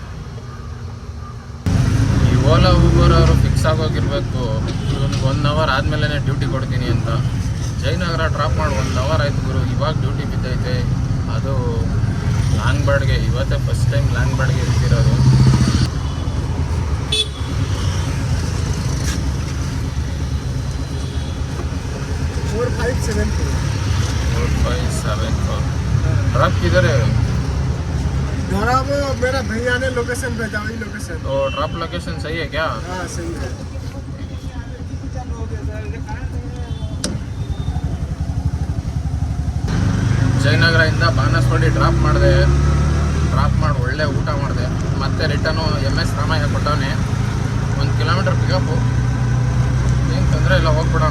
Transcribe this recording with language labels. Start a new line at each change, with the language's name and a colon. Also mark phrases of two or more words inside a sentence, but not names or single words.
Kannada: ಈ ಓಲಾ ಊಬರ್ ಅವರು ಫಿಕ್ಸ್ ಆಗೋಗಿರ್ಬೇಕು, ಇವನಿಗೆ 1 ಅವರ್ ಆದಮೇಲೆ ಡ್ಯೂಟಿ ಕೊಡ್ತೀನಿ ಅಂತ. ಜಯನಗರ ಡ್ರಾಪ್ ಮಾಡಿ 1 ಅವರ್ ಆಯ್ತು ಗುರು, ಇವಾಗ ಡ್ಯೂಟಿ ಬಿದ್ದೈತೆ. ಅದು ಲಾಂಗ್ ಬಾಡ್ಗೆ, ಇವತ್ತೇ
English: first time
Kannada: ಲಾಂಗ್ ಬಾಡ್ಗೆ ಇರ್ತಿರೋದು.
Hindi: ड्रॉप किधर है? मेरा भैया ने लोकेशन भेजा, वही लोकेशन। तो
English: drop location
Hindi: सही है क्या? हाँ सही है।
Kannada: ಜಯನಗರದಿಂದ ಬಾನಸವಾಡಿ ಡ್ರಾಪ್ ಮಾಡಿ ಒಳ್ಳೆ ಊಟ ಮಾಡಿದೆ. ಮತ್ತೆ ರಿಟರ್ನು MS ರಾಮಯ್ಯ ಕೊಟ್ಟವನೆ.
English: 1 kilometer pickup,
Kannada: ಏನು ತೊಂದರೆ ಇಲ್ಲ, ಹೋಗ್ಬಿಡೋಣ.